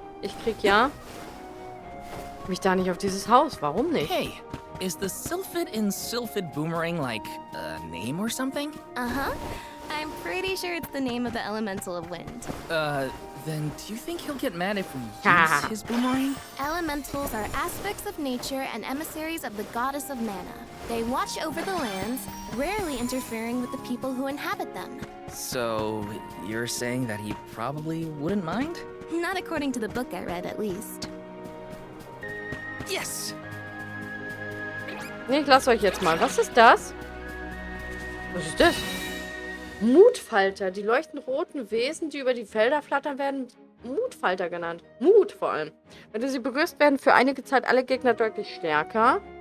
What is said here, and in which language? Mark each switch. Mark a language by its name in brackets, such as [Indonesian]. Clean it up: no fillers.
[German] Ich krieg ja mich da nicht auf dieses Haus. Warum nicht? [English] Hey, is the Sylphid in Sylphid Boomerang like a name or something? Uh-huh. I'm pretty sure it's the name of the elemental of wind. Then do you think he'll get mad if we use his boomerang? Elementals are aspects of nature and emissaries of the goddess of mana. They watch over the lands, rarely interfering with the people who inhabit them. So, you're saying that he probably wouldn't mind? Not according to the book I read, at least. Yes! [German] Nee, ich lasse euch jetzt mal. Was ist das? Was ist das? Mutfalter. Die leuchten roten Wesen, die über die Felder flattern, werden Mutfalter genannt. Mut vor allem. Wenn du sie begrüßt, werden für einige Zeit alle Gegner deutlich stärker.